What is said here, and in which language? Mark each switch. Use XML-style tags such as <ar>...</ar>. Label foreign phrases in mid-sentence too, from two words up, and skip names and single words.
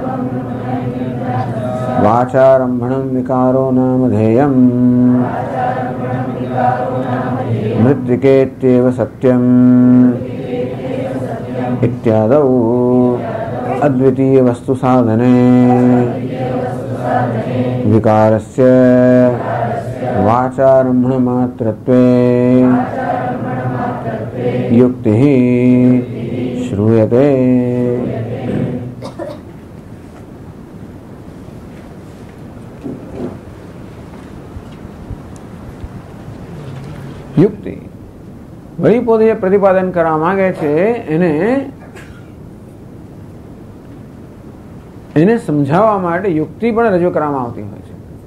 <sa>वाचारम्भणं विकारो नामधेयम् मृत्तिकेत्येव सत्यम् इत्यादौ अद्वितीय वस्तु साधने विकारस्य वाचारम्भण मात्रत्वे युक्तिः श्रूयते.</sa> <gu>યુક્તિ વળી પોતે જે પ્રતિપાદન કરવા માંગે છે એને સમજાવવા માટે યુક્તિ પણ રજૂ કરવામાં આવતી હોય છે.</gu>